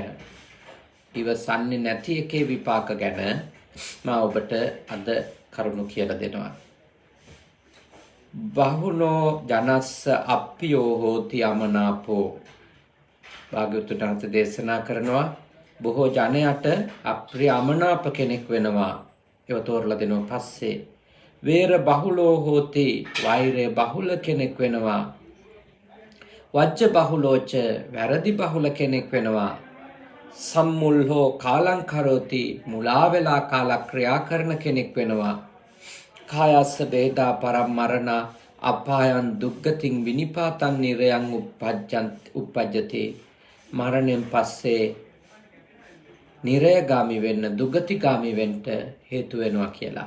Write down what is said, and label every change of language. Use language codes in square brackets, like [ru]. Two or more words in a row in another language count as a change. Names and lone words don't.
[si] ඉවසන්නේ නැති එකේ විපාක ගැන මා ඔබට අද කරුණු කියලා දෙනවා. [pi] බහුනෝ ජනස්ස අප්පියෝ හෝති අමනාපෝ. [si] භාග්‍යවතුන් වහන්සේ දේශනා කරනවා බොහෝ ජනයට අප්‍රිය අමනාප කෙනෙක් වෙනවා. ඒව තෝරලා දෙනවා පස්සේ [pi] වේර බහුලෝ හෝති [si] වෛරය බහුල කෙනෙක් වෙනවා. [pi] වජ්ජ බහුලෝච [si] වැරදි බහුල කෙනෙක් වෙනවා. [pi] සම්මුල්හෝ කාලං කරෝති [si] මුලා වෙලා කාලක්‍රියා කරන කෙනෙක් වෙනවා. [pi] කායස්ස වේදා පරමරණ අපායන් දුක්ගතින් විනිපාතන් නිරයන් උපජ්ජති. [si] මරණයෙන් පස්සේ නිරයගාමි වෙන්න දුගතිගාමි වෙන්න හේතු වෙනවා කියලා.